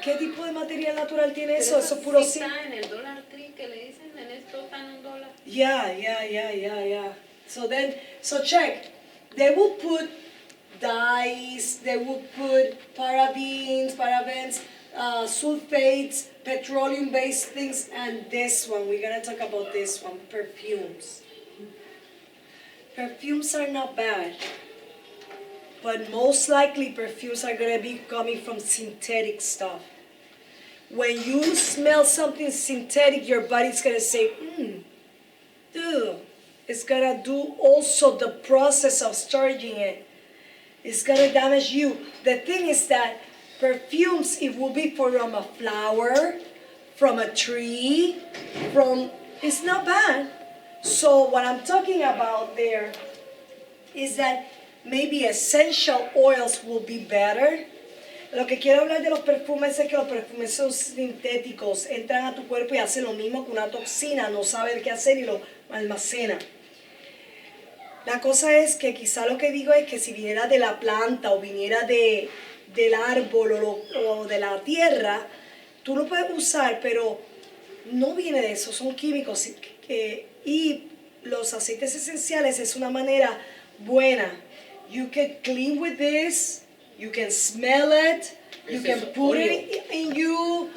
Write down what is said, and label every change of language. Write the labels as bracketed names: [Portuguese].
[Spanish] ¿Qué tipo de material natural tiene eso? Eso es puro sí está en el Dollar Tree que le dicen, en esto está en $1. [English] Yeah. So check. They will put dyes, they will put parabens, sulfates, petroleum-based things, and this one, we're gonna talk about this one, perfumes. Perfumes are not bad, but most likely perfumes are gonna be coming from synthetic stuff. When you smell something synthetic, your body's gonna say, dude. It's gonna do also the process of starting it. It's gonna damage you. The thing is that perfumes, it will be from a flower, from a tree, it's not bad. So what I'm talking about there is that maybe essential oils will be better. [Spanish] Lo que quiero hablar de los perfumes es que los perfumes son sintéticos, entran a tu cuerpo y hacen lo mismo que una toxina, no saber qué hacer y lo almacena. La cosa es que quizá lo que digo es que si viniera de la planta o viniera del árbol o de la tierra, tú lo puedes usar, pero no viene de eso, son químicos. Y los aceites esenciales es una manera buena. [English] You can clean with this, you can smell it, you can put it in you.